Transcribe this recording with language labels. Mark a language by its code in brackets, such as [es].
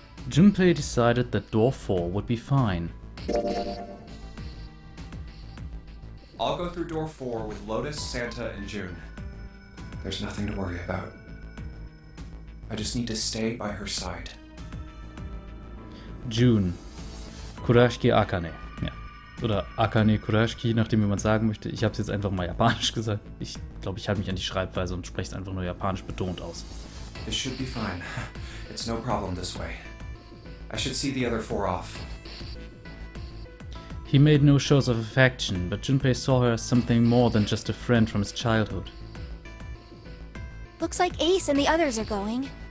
[en] Junpei decided that door 4 would be fine. I'll go through door 4 with Lotus, Santa, and June. There's nothing to worry about. I just need to stay by her side. [de] June. Kurashiki Akane. Ja. Oder Akane Kurashiki, nachdem wie man sagen möchte. Ich habe es jetzt einfach mal japanisch gesagt. Ich glaube, ich halte mich an die Schreibweise und spreche es einfach nur japanisch betont aus. [en] This should be fine. It's no problem this way. I should see the other 4 off. He made no shows of affection, but Junpei saw her as something more than just a friend from his childhood. Looks like Ace and the others are going.